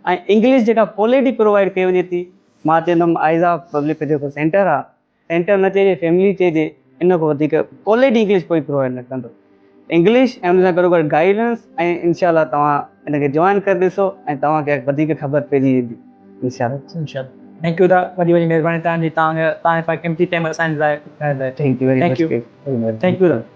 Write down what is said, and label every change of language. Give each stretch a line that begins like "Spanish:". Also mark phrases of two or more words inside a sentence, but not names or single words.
Sindhi: ऐं इंग्लिश जेका क्वालिटी प्रोवाइड कई वञे थी, मां चवंदुमि
English: eyes of public
Sindhi: जेको सेंटर आहे, सेंटर न चइजे फैमिली चइजे, इन खां वधीक
English: quality English
Sindhi: कोई प्रोवाइड न कंदो। इंग्लिश ऐं हुन सां गॾो गॾु गाइडेंस, ऐं
Arabic: إن شاء الله
Sindhi: तव्हां हिनखे जॉइन करे ॾिसो ऐं तव्हांखे वधीक ख़बर पइजी वेंदी
Arabic: إن شاء الله.
English: thank you da,
Sindhi: वॾी वॾी महिरबानी तव्हांजी, तव्हांजे क़ीमती टाइम असांजे लाइ।
English: thank you very much. thank you da.